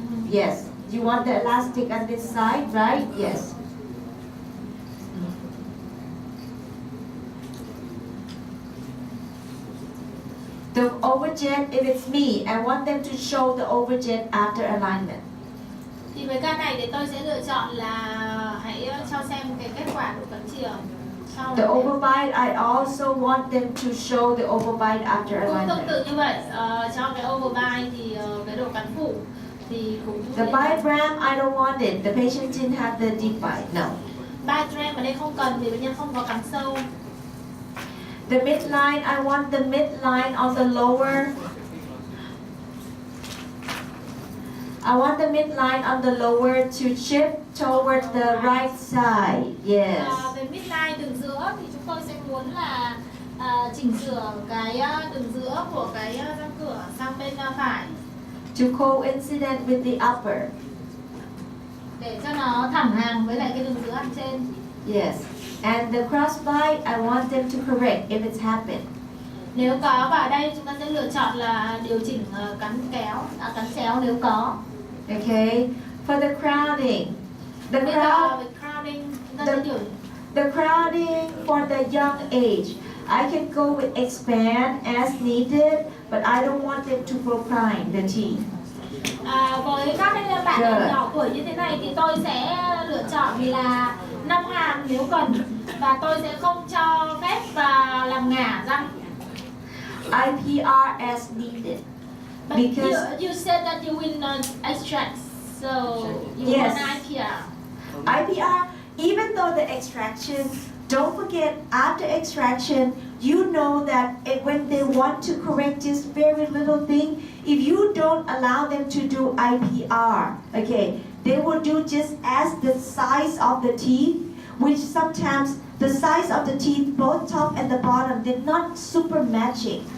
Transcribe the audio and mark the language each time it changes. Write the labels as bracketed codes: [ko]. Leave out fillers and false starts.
[en] Yes, you want the elastic on this side, right? Yes. The overjet, if it's me, I want them to show the overjet after alignment. [vi] Thì với ca này thì tôi sẽ lựa chọn là kết quả độ cắn chìa sau [en] The overbite, I also want them to show the overbite after [vi] cũng tương [en] alignment. [vi] tự như vậy. Cho cái overbite thì cái độ cắn phụ thì cũng [en] The bite ram, I don't want it. The patient didn't have the deep bite. No. [vi] bite ram ở đây không cần vì bệnh nhân không có cắn sâu. [en] The midline, I want the midline on the lower. I want the midline on the lower to shift toward the right side. Yes. [vi] Về midline đường giữa thì chúng tôi sẽ muốn là chỉnh sửa cái đường giữa của cái răng cửa sang bên phải [en] To coincident with the upper. [vi] để cho nó thẳng hàng với lại cái đường giữa hàng trên. [en] Yes. And the crossbite, I want them to correct if it's happened. [vi] Nếu có, và ở đây chúng ta sẽ lựa chọn là điều chỉnh cắn chéo nếu có. [en] Okay. For the crowding, the [vi] Bây [en] crowd, [vi] giờ về crowding chúng ta sẽ điều [en] the crowding for the young age, I can go with expand as needed, but I don't want them to go prime the teeth. [vi] với các cái bạn nhỏ tuổi như thế này thì tôi sẽ lựa chọn là nâng hàm nếu cần, và tôi sẽ không cho phép làm ngả răng. [en] IPR as needed. But Because you said that you will extract, so you Yes. want IPR. IPR, even though the extraction, don't forget after extraction, you know that when they want to correct this very little thing, if you don't allow them to do IPR, okay, they will do just as the size of the teeth, which sometimes the size of the teeth, both top and the bottom, they're not super matching.